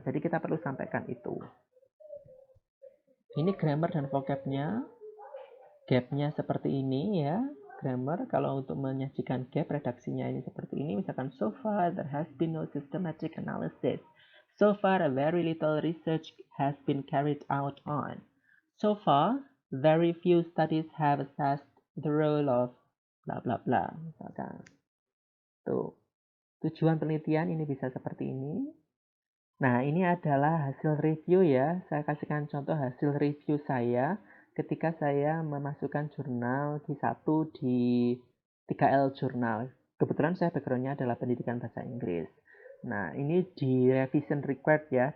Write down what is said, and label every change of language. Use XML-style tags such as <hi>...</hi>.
<id>Jadi kita perlu sampaikan itu. Ini grammar dan vocabnya. Gapnya seperti ini ya. Grammar, kalau untuk menyajikan gap, redaksinya ini seperti ini. Misalkan,</id> <en>so far there has been no systematic analysis. So far a very little research has been carried out on. So far, very few studies have assessed the role of bla bla bla.</en> <id>Misalkan. Tuh. Tujuan penelitian ini bisa seperti ini. Nah, ini adalah hasil review ya. Saya kasihkan contoh hasil review saya ketika saya memasukkan jurnal Q1 di 3L Jurnal. Kebetulan saya background-nya adalah pendidikan bahasa Inggris. Nah, ini di revision required ya.</id>